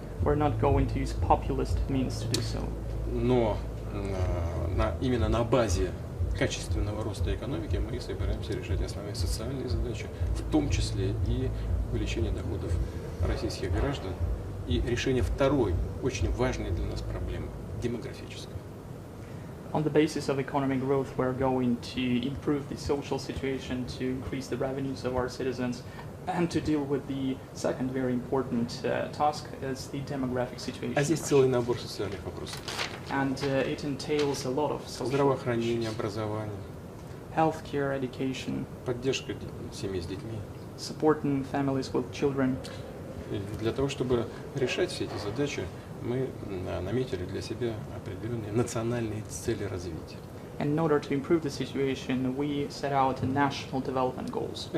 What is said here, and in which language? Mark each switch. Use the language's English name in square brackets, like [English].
[English] We're not going to use populist means to do so. [Russian] Но именно на базе качественного роста экономики мы собираемся решать основные социальные задачи, в том числе и увеличение доходов российских граждан и решение второй, очень важной для нас проблемы – демографической. [English] On the basis of economic growth, we're going to improve the social situation, to increase the revenues of our citizens, and to deal with the second very important task is the demographic situation. [Russian] А здесь целый набор социальных вопросов. [English] And it entails a lot of social [Russian] Здравоохранение, образование, [English] Healthcare, education, [Russian] поддержка семей с детьми. [English] supporting families with children. [Russian] И для того, чтобы решать все эти задачи, мы наметили для себя определенные национальные цели развития. [English] And in order to improve the situation, we set out national development goals.